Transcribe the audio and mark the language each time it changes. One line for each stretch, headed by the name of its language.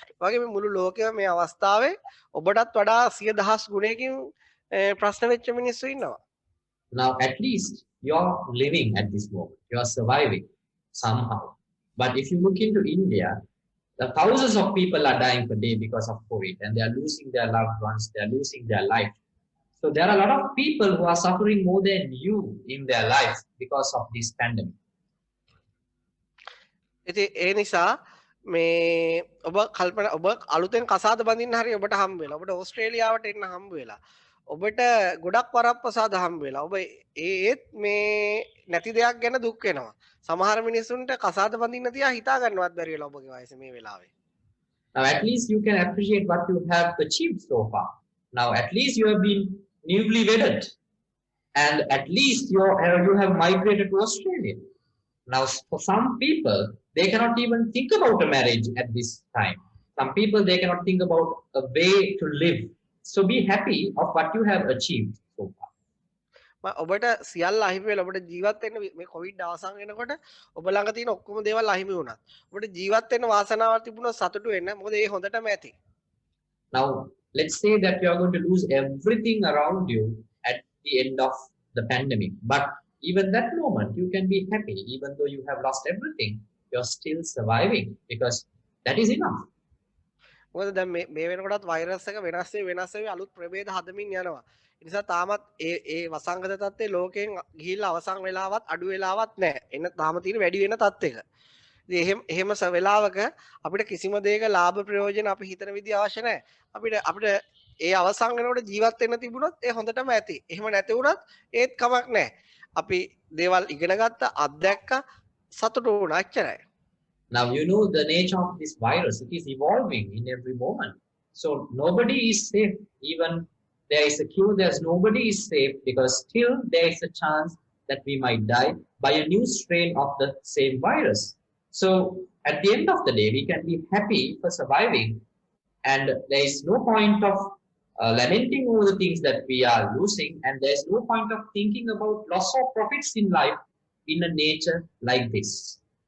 Sinhala: වගේ මේ මුළු ලෝකෙම මේ අවස්ථාවේ ඔබටත් වඩා 100,000 ගුණයකින් ප්‍රශ්න වෙච්ච මිනිස්සු ඉන්නවා.
English: Now at least you are living at this moment, you are surviving somehow. But if you look into India, the thousands of people are dying per day because of COVID, and they are losing their loved ones, they are losing their life. So there are a lot of people who are suffering more than you in their life because of this pandemic.
Sinhala: ඉතින් ඒ නිසා මේ ඔබ කල්පනා ඔබ අලුතෙන් කසාද බඳින්න හරි ඔබට හම්බ වෙලා, ඔබට ඕස්ට්‍රේලියාවට එන්න හම්බ වෙලා, ඔබට ගොඩක් වරප්‍රසාද හම්බ වෙලා, ඔබ ඒත් මේ නැති දෙයක් ගැන දුක් වෙනවා. සමහර මිනිස්සුන්ට කසාද බඳින්න තියා හිතා ගන්නවත් බැරි වෙලා ඔබගේ වයසේ මේ වෙලාවේ.
English: Now at least you can appreciate what you have achieved so far. Now at least you have been newly wedded, and at least you have migrated to Australia. Now for some people, they cannot even think about a marriage at this time. Some people, they cannot think about a way to live. So be happy of what you have achieved so far.
Sinhala: ඔබට සියල්ල අහිමි වෙලා ඔබට ජීවත් වෙන්න මේ Covid අවසන් වෙනකොට ඔබ ළඟ තියෙන ඔක්කොම දේවල් අහිමි වුණා. ඔබට ජීවත් වෙන්න වාසනාවක් තිබුණොත් සතුටු වෙන්න. මොකද ඒ හොඳටම ඇති. Now let's say that you are going to lose everything around you at the end of the pandemic, but even that moment you can be happy. Even though you have lost everything, you're still surviving, because that is enough. මොකද දැන් මේ වෙනකොටත් virus එක වෙනස් වෙවි අලුත් ප්‍රභේද හදමින් යනවා. ඒ නිසා තාමත් ඒ වසංගත තත්ත්වයේ ලෝකයෙන් ගිහිල්ලා අවසන් වෙලාවත් අඩු වෙලාවත් නැහැ. එන්න තාම තියෙන වැඩි වෙන තත්ත්වයක. ඉතින් එහෙම වෙලාවක අපිට කිසිම දෙයක ලාභ ප්‍රයෝජන අපි හිතන විදිහ අවශ්‍ය නැහැ. අපිට ඒ අවසන් වෙනකොට ජීවත් වෙන්න තිබුණොත් ඒ හොඳටම ඇති. එහෙම නැති වුණත් ඒත් කමක් නැහැ. අපි දේවල් ඉගෙන ගත්තා, අත්දැක්කා, සතුටු වුණා එච්චරයි.
English: Now you know the nature of this virus. It is evolving in every moment. So nobody is safe. Even there is a cure, there's nobody is safe, because still there is a chance that we might die by a new strain of the same virus. So at the end of the day, we can be happy for surviving, and there is no point of lamenting over the things that we are losing, and there's no point of thinking about loss of profits in life in a nature like this.